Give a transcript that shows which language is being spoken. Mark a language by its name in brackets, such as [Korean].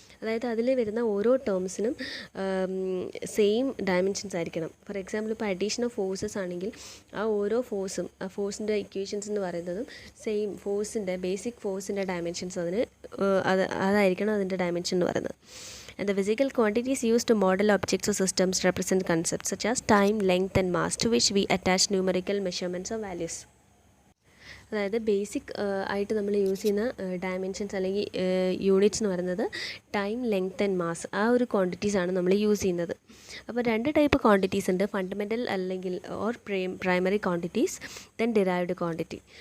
[Malayalam] അതായത് അതിൽ വരുന്ന ഓരോ ടേംസിനും സെയിം ഡയമെൻഷൻസ് ആയിരിക്കണം. ഫോർ എക്സാമ്പിൾ ഇപ്പോൾ അഡീഷൻ ഓഫ് ഫോഴ്സസ് ആണെങ്കിൽ ആ ഓരോ ഫോഴ്സും ആ ഫോഴ്സിൻ്റെ ഇക്വേഷൻസ് എന്ന് പറയുന്നതും സെയിം ഫോഴ്സിൻ്റെ ബേസിക് ഫോഴ്സിൻ്റെ ഡയമെൻഷൻസ് അതായിരിക്കണം അതിൻ്റെ ഡയമെൻഷൻ എന്ന് പറയുന്നത്. [English] And the physical quantities used to model objects or systems represent concepts such as time, length and mass, to which we attach numerical measurements or values. [Malayalam] അതായത് basic ആയിട്ട് നമ്മൾ use ചെയ്യുന്ന dimensions അല്ലെങ്കിൽ units എന്ന് പറയുന്നത് time, length and mass, ആ ഒരു ക്വാണ്ടിറ്റീസാണ് നമ്മൾ യൂസ് ചെയ്യുന്നത്. അപ്പോൾ രണ്ട് ടൈപ്പ് ക്വാണ്ടിറ്റീസ് ഉണ്ട്, ഫണ്ടമെൻ്റൽ അല്ലെങ്കിൽ or primary quantities, then derived quantity.